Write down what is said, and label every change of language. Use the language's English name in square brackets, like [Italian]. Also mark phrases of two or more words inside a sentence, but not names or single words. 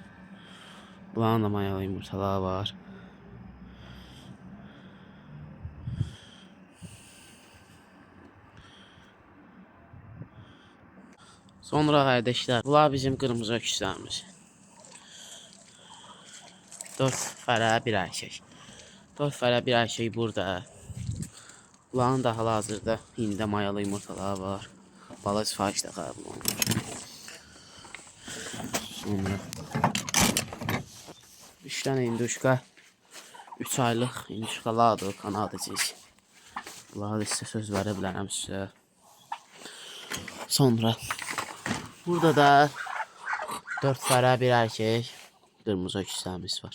[Turkish] Bunların da mayalı yumurtaları var. Sonra kardeşler, bunlar bizim kırmızı öküzlerimiz. [Azerbaijani] 4 fərə bir erkek. 4 fərə bir erkek burada. Bunların da hal-hazırda indi mayalı yumurtaları var. Bala sifariş də qəbul olunur. Sonra 3 tane induşka, 3 aylıq induşkalardır, Kanada cinsi. Bunlara da sizə söz verə bilərəm sizə. Sonra burada da 4 fərə bir erkek kırmızı öküzlərimiz var.